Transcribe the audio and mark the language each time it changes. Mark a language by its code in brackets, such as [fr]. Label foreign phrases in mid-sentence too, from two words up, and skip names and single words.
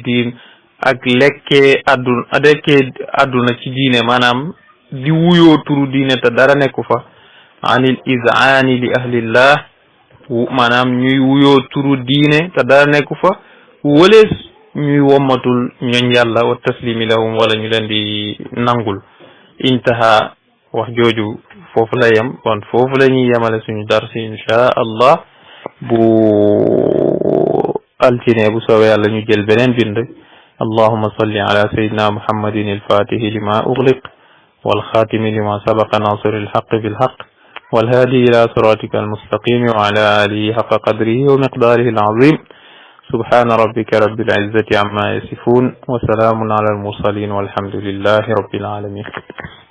[wo] diin ak lekkee àdduna ci diine maanaam di wuyoo turu diine te dara nekku fa [ar] عن الإيذاء لأهل الله [wo] maanaam ñuy wuyoo turu diine te dara nekku fa walees ñuy wommatul ñooñ yàlla [ar] والتسليم لهم [wo] wala ñu leen di nangul intaha wax jooju foofu la yem kon foofu la ñuy yemale suñu darsi [ar] إن شاء الله [wo] bu altine bu soobee yàlla ñu jël beneen bind [ar] اللهم صل على سيدنا محمد الفاتح لما أغلق والخاتم لما سبق ناصر الحق بالحق والهادي إلى صراطك المستقيم وعلى آله حق قدره ومقداره العظيم سبحان ربك رب العزة عما يصفون وسلام على المرسلين والحمد لله رب العالمين